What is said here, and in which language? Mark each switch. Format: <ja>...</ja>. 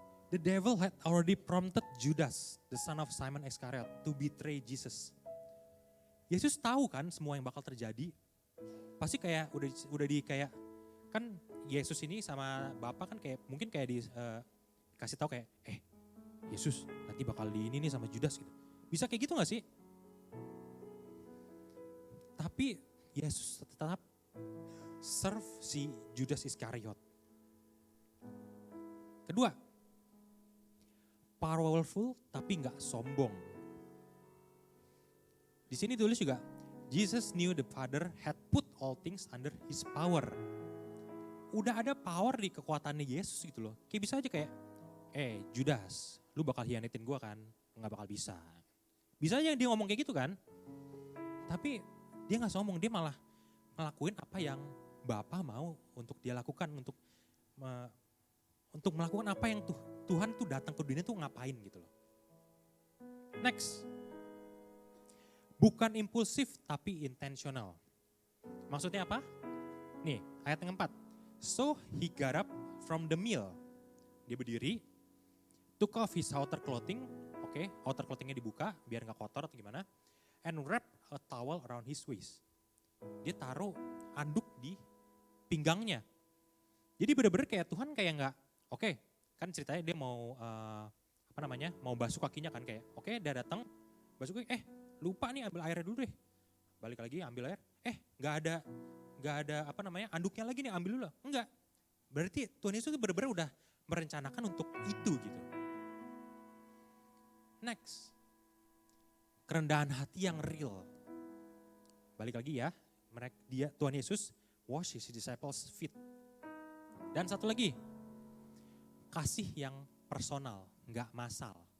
<en>The devil had already prompted Judas, the son of Simon Iscariot, to betray Jesus.</en> <id>Yesus tahu kan semua yang bakal terjadi. Pasti kayak udah di kayak kan Yesus ini sama Bapa kan kayak mungkin kayak kasih tahu kayak Yesus nanti bakal di ini nih sama Judas gitu. Bisa kayak gitu gak sih? Tapi Yesus tetap serve si Judas Iskariot. Kedua, powerful tapi gak sombong. Di sini tulis juga,</id> <en>Jesus knew the Father had put all things under his power.</en> <id>Udah ada power di kekuatannya Yesus gitu loh. Kayak bisa aja kayak, Judas, lu bakal hianatin gue kan? Gak bakal bisa. Bisa aja dia ngomong kayak gitu kan? Tapi dia gak sombong, dia malah ngelakuin apa yang Bapa mau untuk dia lakukan, untuk melakukan apa yang Tuhan tuh datang ke dunia tuh ngapain gitu loh. Next, bukan impulsif tapi intentional. Maksudnya apa? Nih ayat yang 4.</id> <en>So he got up from the meal.</en> <id>Dia berdiri,</id> <en>took off his outer clothing,</en> <id>outer clothingnya dibuka biar gak kotor atau gimana.</id> <en>And wrap a towel around his waist.</en> <id>Dia taruh anduk di pinggangnya. Jadi bener-bener kayak Tuhan kayak nggak, kan ceritanya dia mau mau basuh kakinya kan kayak, dia datang basuh kaki, lupa nih ambil airnya dulu deh. Balik lagi ambil air, nggak ada anduknya lagi nih, ambil dulu. Enggak. Berarti Tuhan Yesus bener-bener udah merencanakan untuk itu gitu. Next. Kerendahan hati yang real. Balik lagi ya, Tuhan Yesus</id> <en>wash his disciples feet.</en> <id>Dan satu lagi, kasih yang personal, gak massal.</id>